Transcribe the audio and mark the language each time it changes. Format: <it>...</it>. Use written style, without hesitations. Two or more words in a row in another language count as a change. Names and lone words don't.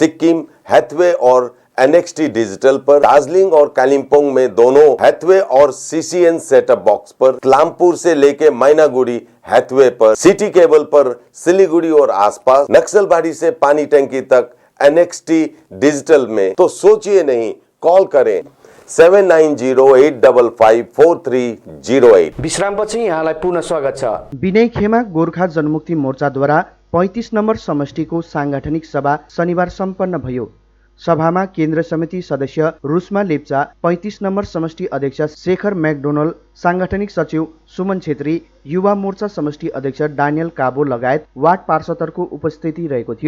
<hi>सिक्किम, हैथवे और NXT डिजिटल पर, दार्जिलिंग और कालिम्पोंग में दोनों हैथवे और CCN सेटअप बॉक्स पर, क्लामपुर से लेके मैनागुड़ी हैथवे पर, सिटी केबल पर सिलीगुड़ी और आसपास, नक्सलबाड़ी से पानी टंकी तक NXT डिजिटल में। तो सोचिए नहीं, कॉल करें 7908554308।</hi> <ne>विश्रामपछि यहाँलाई पुनः स्वागत छ। विनय खेमा गोर्खा जनमुक्ति मोर्चाद्वारा 35 नम्बर समष्टिको सांगठनिक सभा शनिबार सम्पन्न भयो। सभामा केन्द्र समिति सदस्य रुस्मा लेप्चा, 35 नम्बर समष्टि अध्यक्ष शेखर मैकडोनल्ड, सांगठनिक सचिव सुमन छेत्री, युवा मोर्चा समष्टि अध्यक्ष डानियल काबो लगायत वार्ड पार्षदहरूको उपस्थिति रहेको थियो।</ne>